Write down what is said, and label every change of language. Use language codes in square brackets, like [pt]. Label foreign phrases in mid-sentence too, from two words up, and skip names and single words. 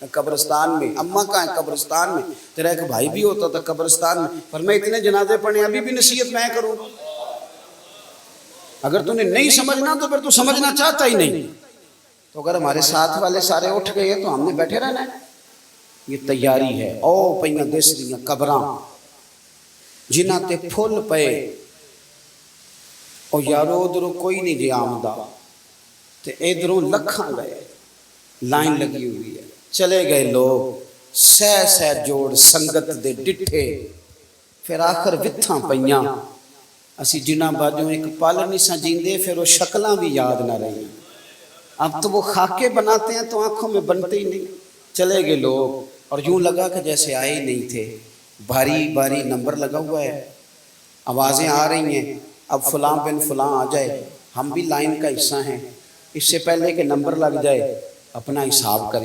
[ur] قبرستان میں۔ اماں کہاں ہے؟ قبرستان میں۔ تیرا ایک بھائی بھی ہوتا تھا قبرستان میں۔ پر میں اتنے جنازے پڑھے ابھی بھی نصیحت میں کروں، اگر تو نے نہیں سمجھنا تو پھر تو سمجھنا چاہتا ہی نہیں۔ تو اگر ہمارے ساتھ والے سارے اٹھ گئے تو ہم نے بیٹھے رہنا ہے؟ یہ تیاری ہے۔ [pa] او پئیاں دس دیاں قبراں جنہاں تے پھل پے، او یارو ادھروں کوئی نہیں جی آمدہ تے ادھروں لکھاں گئے، لائن لگی ہوئی ہے، چلے گئے لوگ سہ سہ جوڑ سنگت دے ڈٹھے، پھر آخر وتھاں پئیاں، اسی جنہاں باجوں ایک پل نہیں سا جیندے، پھر وہ شکلاں بھی یاد نہ رہی۔ [ur] اب تو وہ خاکے بناتے ہیں تو آنکھوں میں بنتے ہی نہیں. چلے گئے لوگ اور یوں لگا کہ جیسے آئے ہی نہیں تھے. بھاری بھاری نمبر لگا ہوا ہے, آوازیں آ رہی ہیں, اب فلاں بن فلاں آ جائے, ہم بھی لائن کا حصہ ہیں, اس سے پہلے کہ نمبر لگ جائے اپنا حساب کریں.